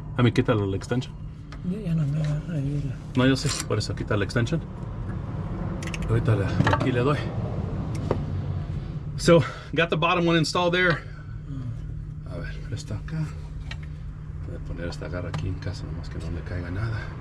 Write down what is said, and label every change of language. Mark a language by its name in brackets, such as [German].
[Spanish] A mí quítale el extension. Ya no me agarra ahí. No, yo sé, por eso quita el extension. Ahorita aquí le doy. [English] So, got the bottom one installed there. [Spanish] A ver, está acá. Voy a poner esta garra aquí en caso nomás que no le caiga nada.